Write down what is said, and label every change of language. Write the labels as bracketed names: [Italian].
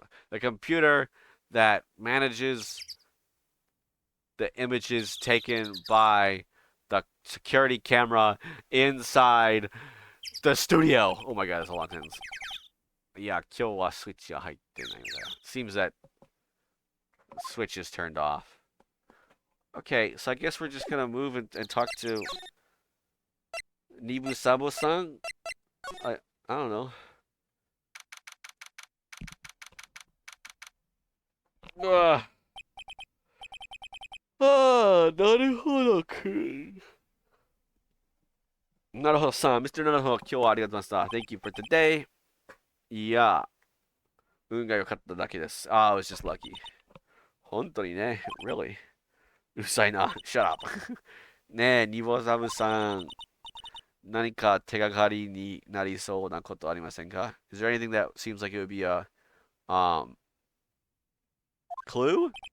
[English] The computer that manages the images taken by the security camera inside the studio. Oh my god, that's a long sentence. [Japanese] Yeah, 今日はスイッチが入ってないんだよ. [English] Seems that switch is turned off. Okay, so I guess we're just gonna move and talk to Nibu-Sabo-san? I don't know. Naruhodo-kun. Naruhodo-san. Mr. [Japanese] Naruhodo, 今日はありがとうございました. [English] Thank you for today. Yeah. [Japanese] 運が良かっただけです. [English] Ah, I was just lucky. [Japanese] 本当にね. [English] Really? [Japanese] うるさいな. [English] Shut up. [Japanese] ねえ、ニボザブさん。何か手がかりになりそうなことありませんか? [English] Is there anything that seems like it would be a clue?